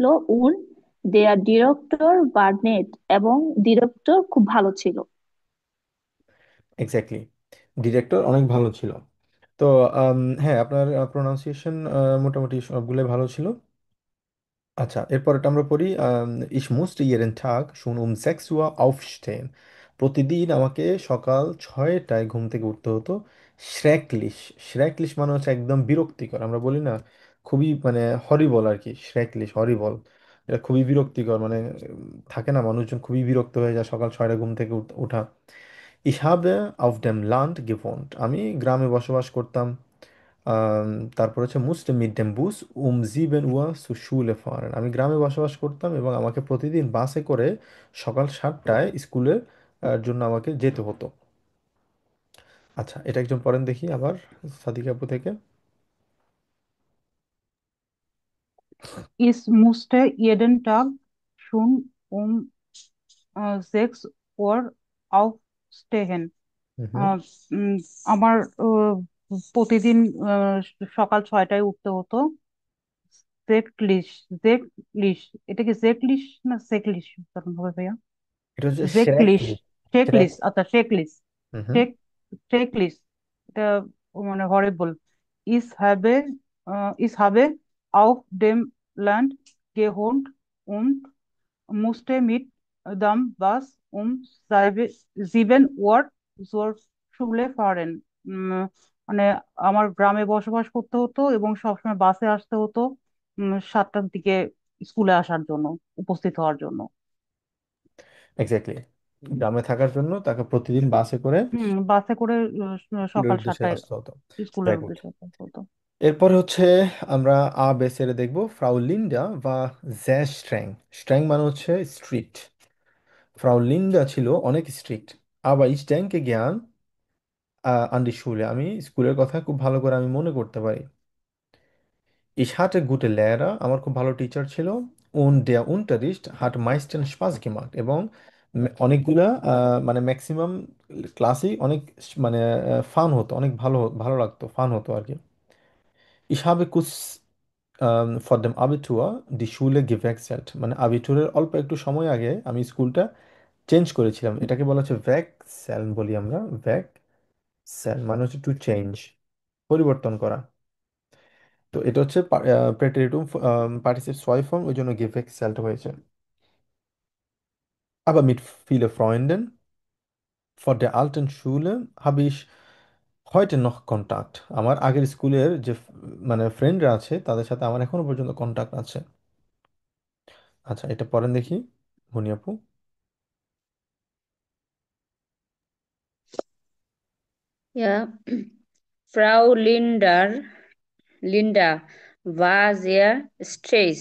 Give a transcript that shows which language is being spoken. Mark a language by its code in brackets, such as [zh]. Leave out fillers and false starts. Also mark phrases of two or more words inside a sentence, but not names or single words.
[de] und der Direktor war nett, [bn] এবং ডিরেক্টর খুব ভালো ছিল। এক্স্যাক্টলি, ডিরেক্টর অনেক ভালো ছিল। তো হ্যাঁ, আপনার প্রোনাউন্সিয়েশন মোটামুটি সবগুলো ভালো ছিল। আচ্ছা, এরপরটা আমরা পড়ি। [de] Ich musste jeden Tag schon um 6 Uhr aufstehen। [bn] প্রতিদিন আমাকে সকাল 6টায় ঘুম থেকে উঠতে হতো। শ্রেকলিশ, শ্রেকলিশ মানে হচ্ছে একদম বিরক্তিকর, আমরা বলি না, খুবই মানে হরিবল আর কি। শ্রেকলিশ হরিবল, এটা খুবই বিরক্তিকর, মানে থাকে না মানুষজন খুবই বিরক্ত হয়ে যায় সকাল 6টায় ঘুম থেকে ওঠা। [de] Ich habe auf dem Land gewohnt। [bn] আমি গ্রামে বসবাস করতাম। আম, তারপর হচ্ছে [de] musste mit dem Bus 7 Uhr zu Schule fahren. [bn] আমি গ্রামে বসবাস করতাম এবং আমাকে প্রতিদিন বাসে করে সকাল 7টায় স্কুলের জন্য আমাকে যেতে হতো। আচ্ছা, এটা একজন পড়েন দেখি আবার, সাদিক আপু থেকে। [de] Ich musste jeden Tag schon um 6 Uhr aufstehen। [bn] হুম। আহ, উম, আমার প্রতিদিন সকাল 6টায় উঠতে হতো। জেকলিশ, জেকলিশ, এটা কি জেকলিশ না সেকলিশ তখন হবে ভাইয়া? এটা হচ্ছে জেকলিশ, শ্রেকলিশ। শ্রেক। শেকলিশ, আচ্ছা শেকলিশ, হুম। শেক, শেকলিশ, এটা মানে হরিবল। [de] ich habe, ich habe auf dem Land gewohnt und musste mit dem Bus um 7 Uhr zur Schule fahren। [bn] উম, মানে আমার গ্রামে বসবাস করতে হতো এবং সবসময় বাসে আসতে হতো 7টার দিকে স্কুলে আসার জন্য, উপস্থিত হওয়ার জন্য। এক্স্যাক্টলি, গ্রামে থাকার জন্য তাকে প্রতিদিন বাসে করে বাসে করে স্কুলের সকাল উদ্দেশ্যে 7টায় আসতে হতো। স্কুলের ভেরি গুড। উদ্দেশ্যে আসতে হতো। এরপরে হচ্ছে আমরা বেসেরে দেখবো। [de] Frau Linda war sehr streng. [bn] স্ট্র্যাং মানে হচ্ছে স্ট্রিক্ট। ফ্রাউ লিন্ডা ছিল অনেক স্ট্রিক্ট। আবার [de] ich denke gern an die Schule। [bn] আমি স্কুলের কথা খুব ভালো করে আমি মনে করতে পারি। [de] Ich hatte gute Lehrer। [bn] আমার খুব ভালো টিচার ছিল। [de] Und der Unterricht hat meistens Spaß gemacht। [bn] এবং অনেকগুলা মানে ম্যাক্সিমাম ক্লাসই অনেক মানে ফান হতো, অনেক ভালো ভালো লাগতো, ফান হতো আর কি। [de] Ich habe kurz vor dem Abitur die Schule gewechselt। [bn] মানে আবিটুরের অল্প একটু সময় আগে আমি স্কুলটা চেঞ্জ করেছিলাম। এটাকে বলা হচ্ছে ভ্যাকসেল বলি আমরা। ভ্যাকসেল মানে হচ্ছে টু চেঞ্জ, পরিবর্তন করা। তো এটা হচ্ছে প্রেটেরিটুম পার্টিসিপ ছয় ফর্ম, ওই জন্য gewechselt হয়েছে। [de] Aber mit vielen Freunden von der alten Schule habe ich heute noch Kontakt। [bn] আমার আগের স্কুলের যে মানে ফ্রেন্ডরা আছে তাদের সাথে আমার এখনো পর্যন্ত কন্টাক্ট আছে। আচ্ছা, এটা পড়েন দেখি, মুনি আপু। [de] Ja, Frau Linda war sehr stress.